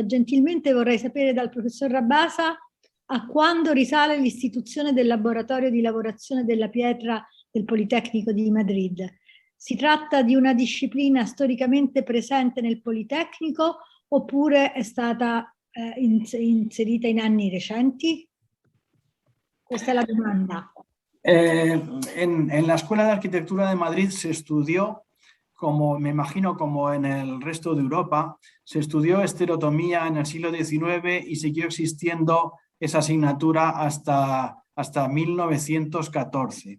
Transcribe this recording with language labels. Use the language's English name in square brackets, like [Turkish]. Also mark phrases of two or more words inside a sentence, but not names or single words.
[Italian] Gentilmente vorrei sapere dal professor Rabasa a quando risale l'istituzione del laboratorio di lavorazione della pietra del Politecnico di Madrid. Si tratta di una disciplina storicamente presente nel Politecnico oppure è stata inserita in anni recenti? Questa è la domanda. [Spanish] En la Escuela de Arquitectura de Madrid se estudió, como me imagino como en el resto de Europa, se estudió estereotomía en el siglo XIX y siguió existiendo esa asignatura hasta 1914.